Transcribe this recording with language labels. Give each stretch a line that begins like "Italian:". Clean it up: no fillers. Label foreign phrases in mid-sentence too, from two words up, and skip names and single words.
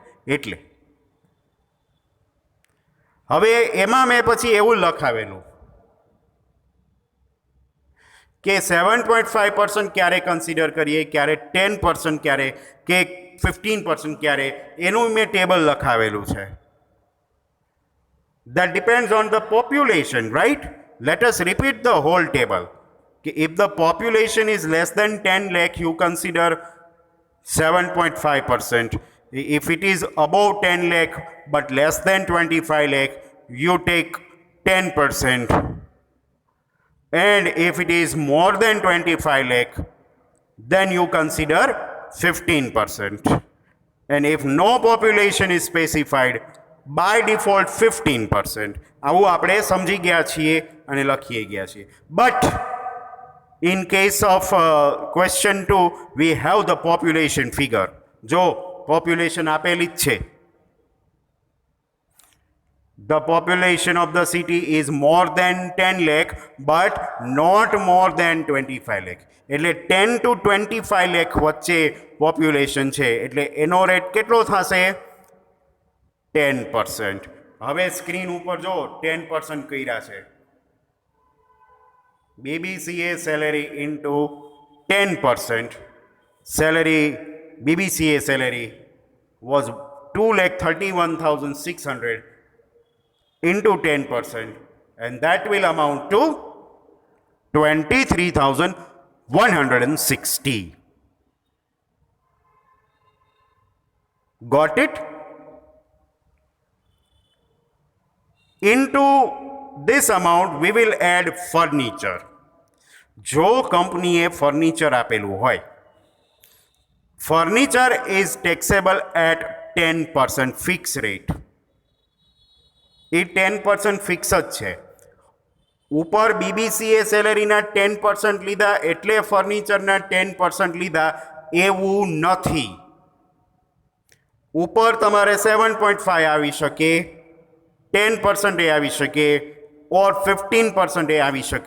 Gujarati: એટલે હવે એમાં મેં પછી એવું લખાવેલું કે 7.5% ક્યારે કન્સિડર કરીએ, ક્યારે 10% ક્યારે, કે 15% ક્યારે, એનું મેં ટેબલ લખાવેલું છે.
English: That depends on the population, right? Let us repeat the whole table. If the population is less than 10 lakh, you consider 7.5%. If it is above 10 lakh but less than 25 lakh, you take 10%. And if it is more than 25 lakh, then you consider 15%. And if no population is specified, by default 15%.
Gujarati: આવું આપણે સમજી ગયા છીએ અને લખી ગયા છીએ.
English: But in case of question 2, we have the population figure.
Gujarati: જો population આપેલી જ છે.
English: The population of the city is more than 10 lakh but not more than 25 lakh.
Gujarati: એટલે 10 to 25 lakh વચ્ચે population છે. એટલે એનો રેટ કેટલો થશે? 10%. હવે સ્ક્રીન ઉપર જો 10% કર્યા છે.
English: BBCA salary into 10%. Salary, BBCA salary was 2,31,600 into 10%, and that will amount to 23,160. Got it? Into this amount we will add furniture.
Gujarati: જો કંપનીએ ફર્નિચર આપેલું હોય,
English: furniture is taxable at 10% fixed rate.
Gujarati: એ 10% ફિક્સ જ છે. ઉપર બીબીસીએ સેલેરીના 10% લીધા એટલે ફર્નિચરના 10% લીધા એવું નથી. ઉપર તમારે 7.5 આવી શકે, 10% એ આવી શકે, ઓર 15% એ આવી શકે.